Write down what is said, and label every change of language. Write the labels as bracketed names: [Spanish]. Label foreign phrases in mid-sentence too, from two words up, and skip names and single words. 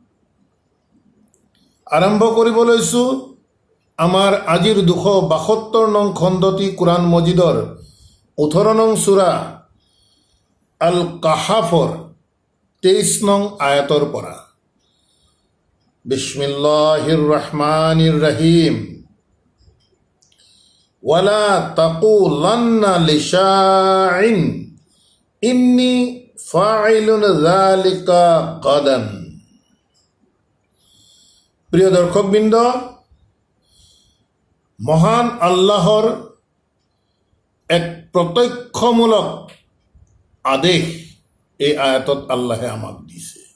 [Assamese] আৰম্ভ কৰিব লৈছোঁ আমাৰ আজিৰ 272 নং খণ্ডটি কোৰআন মজিদৰ 18 নং সূৰা আল কাহাফৰ 23 নং আয়াতৰ পৰা। [Arabic] بسم الله الرحمن الرحيم. ولا تقولن لشيء إني فاعل ذلك غدا. [Assamese] প্রিয় দর্শকবৃন্দ, মহান আল্লাহর এক প্ৰত্যক্ষমূলক আদেশ এই আয়াতত আল্লাহে আমাক দিছে।